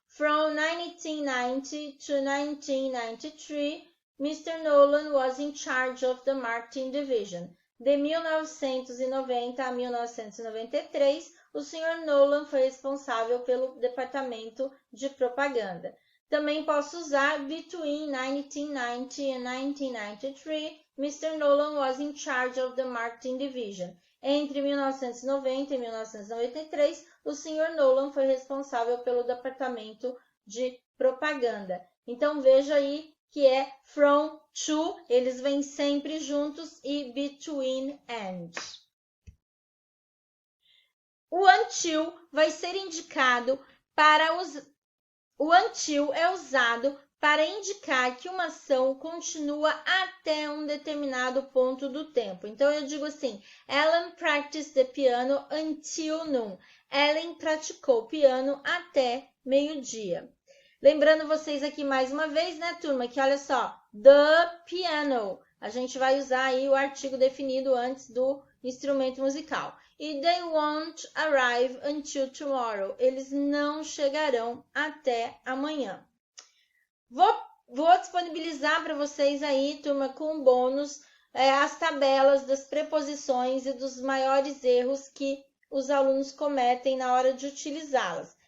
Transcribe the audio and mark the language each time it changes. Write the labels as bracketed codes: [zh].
[en] From 1990 to 1993, Mr. Nolan was in charge of the marketing division. [pt] De 1990 a 1993, o Sr. Nolan foi responsável pelo departamento de propaganda. Também posso usar [en] between 1990 and 1993, Mr. Nolan was in charge of the marketing division. [pt] Entre 1990 e 1993, o Sr. Nolan foi responsável pelo departamento de propaganda. Então, veja aí que é from to, eles vêm sempre juntos, e between and. O until vai ser indicado para os... O until é usado para indicar que uma ação continua até um determinado ponto do tempo. Então, eu digo assim, [en] Ellen practiced the piano until noon. [pt] Ellen praticou piano até meio-dia. Lembrando vocês aqui mais uma vez, né, turma, que olha só, the piano. A gente vai usar aí o artigo definido antes do instrumento musical. E [en] they won't arrive until tomorrow. [pt] Eles não chegarão até amanhã. Vou disponibilizar para vocês aí, turma, com bônus, as tabelas das preposições e dos maiores erros que os alunos cometem na hora de utilizá-las.